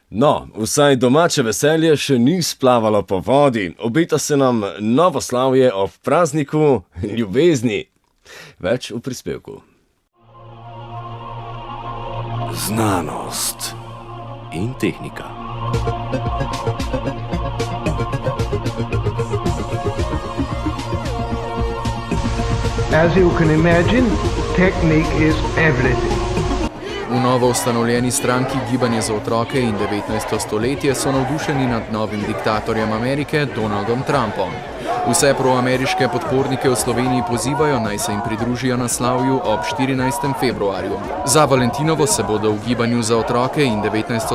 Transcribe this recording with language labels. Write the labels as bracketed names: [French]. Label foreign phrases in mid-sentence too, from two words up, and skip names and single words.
[Slovenian] No, vsaj domače veselje še ni splavalo po vodi. Obeta se nam novo slavje ob prazniku ljubezni. Več v prispevku. Znanost in tehnika. [English] As you can imagine, technique is everything. [Slovenian] V novo ustanovljeni stranki Gibanje za otroke in 19. stoletje so navdušeni nad novim diktatorjem Amerike, Donaldom Trumpom. Vse proameriške podpornike v Sloveniji pozivajo, naj se jim pridružijo na slavju ob 14. februarju. Za Valentinovo se bodo v Gibanju za otroke in 19.